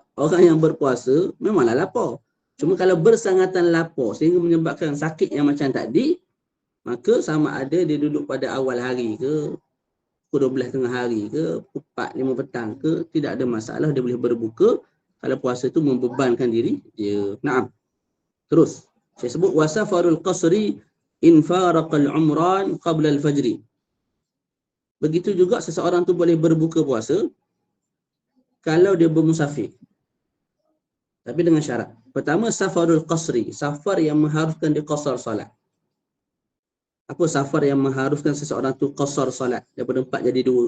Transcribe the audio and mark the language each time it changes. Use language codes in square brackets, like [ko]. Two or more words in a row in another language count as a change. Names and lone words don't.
[ms] Orang yang berpuasa memanglah lapar. Cuma kalau bersangatan lapar sehingga menyebabkan sakit yang macam tadi, maka sama ada dia duduk pada awal hari ke, pukul 12 tengah hari ke, 4-5 petang ke, tidak ada masalah, dia boleh berbuka kalau puasa itu membebankan diri dia. Naam. Terus, saya sebut [ar] وسفر القصر إن فارق العمران قبل الفجر. [ms] Begitu juga seseorang tu boleh berbuka puasa kalau dia bermusafir. Tapi dengan syarat. Pertama, [ar] سفر القصر, [ms] safar yang mengharuskan dia qasar solat. Apa safar yang mengharuskan seseorang tu qasar solat daripada 4 jadi 2?